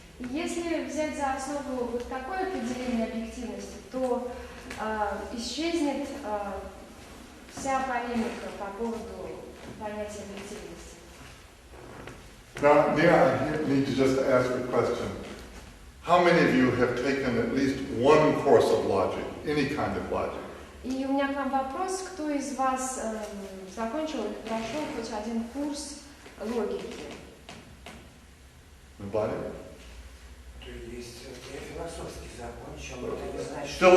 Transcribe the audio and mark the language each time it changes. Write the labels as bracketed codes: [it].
[ru] Если взять за основу вот такое определение объективности, то исчезнет вся полемика по поводу понятия объективности. [en] Now, I need to just ask a question. How many of you have taken at least one course of logic, any kind of logic? [ru] И у меня к вам вопрос, кто из вас закончил или прошел хоть один курс логики? [en] Nobody? [ru] То есть я философский закончил, это не значит, что...